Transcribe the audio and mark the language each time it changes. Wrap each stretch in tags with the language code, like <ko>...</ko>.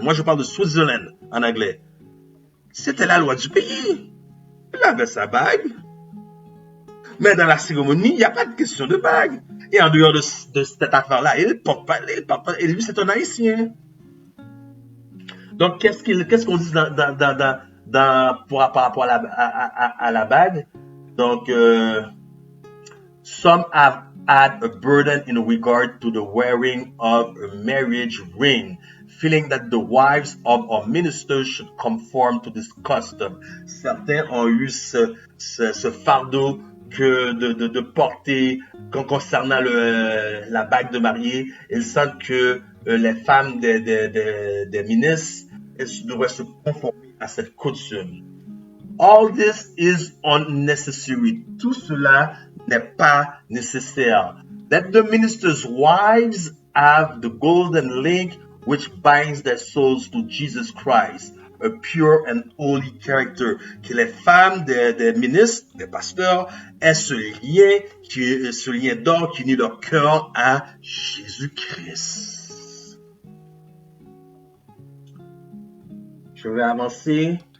<fr>Moi je parle de Switzerland en anglais. C'était la loi du pays. Il avait sa bague. Mais dans la cérémonie, il n'y a pas de question de bague. Et en dehors de cette affaire-là, il porte pas. Et lui, c'est un haïtien. Donc, qu'est-ce qu'on dit par rapport à la bague?</fr> <en>Donc, some have had a burden in regard to the wearing of a marriage ring, feeling that the wives of our ministers should conform to this custom.</en> <fr>Certains ont eu ce fardeau que de porter concernant la bague de mariée. Ils sentent que les femmes des ministres devraient se conformer à cette coutume.</fr> <en>All this is unnecessary.</en> <fr>Tout cela n'est pas nécessaire.</fr> <en>Let the ministers' wives have the golden link which binds their souls to Jesus Christ, a pure and holy character.</en> <fr>Que les femmes des ministres, des pasteurs, aient ce lien d'or qui unit leur cœur à Jésus-Christ. Je vais avancer.</fr>